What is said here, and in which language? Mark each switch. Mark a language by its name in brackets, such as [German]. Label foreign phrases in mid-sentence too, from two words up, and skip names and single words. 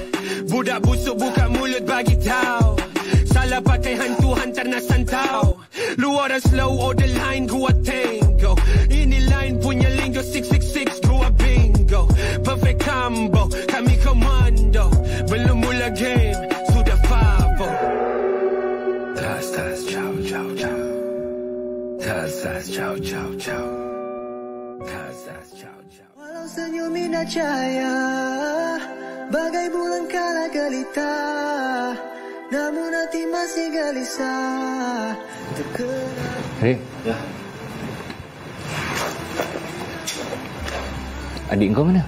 [Malay] Budak busuk buka mulut bagi tahu. Salah pakai hantu hantar nak santau. Lu orang [English] slow order line [Malay] gua tango. Ini line punya lingo 666 gua bingo. [English] Perfect combo [Malay] kami komando. Belum mula game sudah favo. [Italian] Tas ciao ciao ciao. Tas ciao ciao ciao. Tas ciao ciao. [Malay] Walau senyum indah cahaya bagai bulan kala gelita, namun hati masih gelisah. Hei. Ya. Adik kau mana?